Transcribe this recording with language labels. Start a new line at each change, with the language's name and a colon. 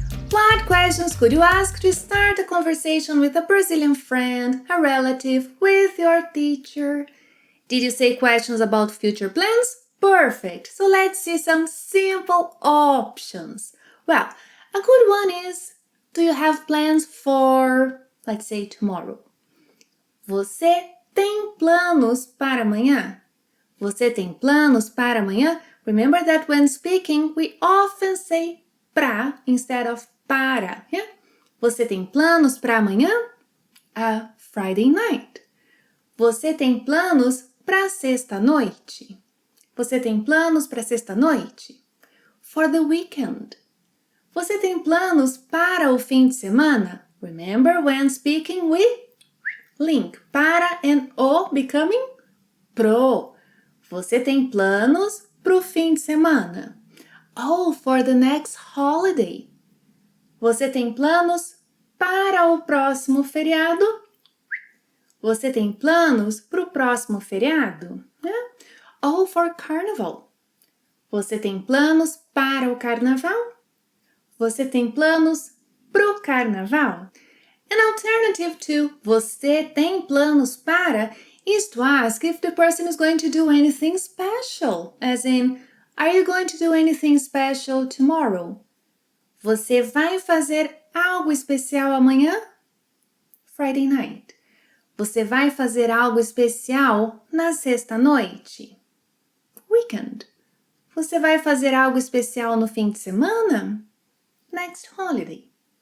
English: What questions could you ask to start a conversation with a Brazilian friend, a relative, with your teacher? Did you say questions about future plans? Perfect! So let's see some simple options. Well, a good one is, do you have plans for, let's say, tomorrow?
Portuguese: Você tem planos para amanhã? Você tem planos para amanhã?
English: Remember that when speaking, we often say pra instead of para. Yeah?
Portuguese: Você tem planos para amanhã?
English: A Friday night.
Portuguese: Você tem planos para sexta-noite? Você tem planos para sexta-noite?
English: For the weekend.
Portuguese: Você tem planos para o fim de semana?
English: Remember when speaking we link para and o becoming pro.
Portuguese: Você tem planos para o fim de semana?
English: Oh, for the next holiday.
Portuguese: Você tem planos para o próximo feriado? Você tem planos para o próximo feriado? Yeah.
English: Oh, for carnival.
Portuguese: Você tem planos para o carnaval? Você tem planos para o carnaval?
English: An alternative to
Portuguese: você tem planos para
English: is to ask if the person is going to do anything special, as in, are you going to do anything special tomorrow?
Portuguese: Você vai fazer algo especial amanhã?
English: Friday night.
Portuguese: Você vai fazer algo especial na sexta-noite? Weekend. Você vai fazer algo especial no fim de semana?
English: Next holiday.